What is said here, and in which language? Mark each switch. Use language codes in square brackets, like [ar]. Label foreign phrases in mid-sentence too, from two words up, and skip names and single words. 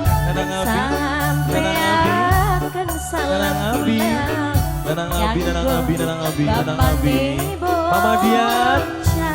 [id] Nanang Abi, sampai Nanang Abi, akan salam Nanang Abi, pulang. Nanang Abi, Nanang Abi, Nanang Abi, Nanang Bapak Abi. Nebo Mama Dian, Ca.